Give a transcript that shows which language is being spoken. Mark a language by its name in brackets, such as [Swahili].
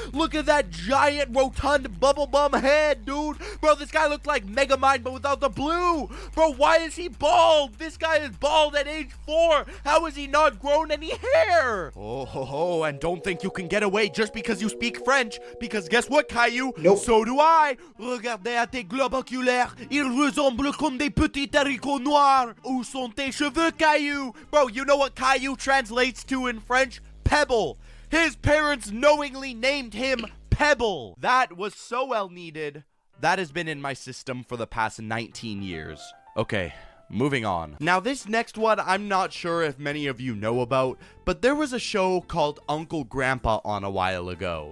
[English] Look at that giant rotund bubble bum head, dude. Bro, this guy looks like Megamind but without the blue. Bro, why is he bald? This guy is bald at age 4. How has he not grown any hair? Oh, ho, ho, and don't think you can get away just because you speak French, because guess what, Caillou? Nope. So do I. [French] Regardez à tes globes oculaires. Ils ressemblent comme des petits haricots noirs. Où sont tes cheveux, Caillou? [English] Bro, you know what Caillou translates to in French? Pebble. His parents knowingly named him Pebble. That was so well needed. That has been in my system for the past 19 years. Okay. Moving on. Now, this next one, I'm not sure if many of you know about, but there was a show called Uncle Grandpa on a while ago.